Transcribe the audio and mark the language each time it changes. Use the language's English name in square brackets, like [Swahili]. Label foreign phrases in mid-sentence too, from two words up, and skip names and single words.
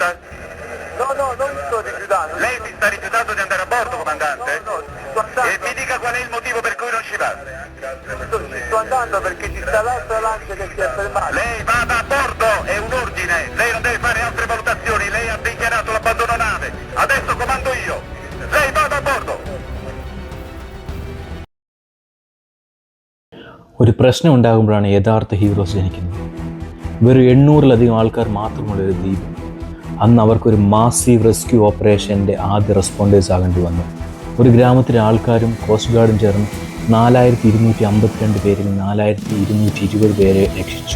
[Italian] No, non mi sto rifiutando. Lei si sta rifiutando di andare a bordo, comandante? No, E mi dica qual è il motivo per cui non ci va. Sto andando perché ci sta l'altra lancia che si è fermata. Lei vada a bordo, è un ordine, lei non deve fare altre valutazioni, lei ha dichiarato l'abbandono nave, adesso comando io, lei vada a bordo. [Malayalam] ഒരു പ്രശ്നം ഉണ്ടാകുമ്പോഴാണ് യഥാർത്ഥ ഹീറോസ് ജനിക്കുന്നത്. വെറും 800-ലധികം ആൾക്കാർ മാത്രമുള്ള ഒരു ദ്വീപ്. അന്ന് അവർക്കൊരു [English] massive rescue operationന്റെ [Malayalam] ആദ്യ റെസ്പോണ്ടേഴ്സ് ആകേണ്ടി വന്നു. ഒരു ഗ്രാമത്തിലെ ആൾക്കാരും [English] coast guardും [Malayalam] ചേർന്ന് 4252 പേരിൽ 4220 പേരെ രക്ഷിച്ചു.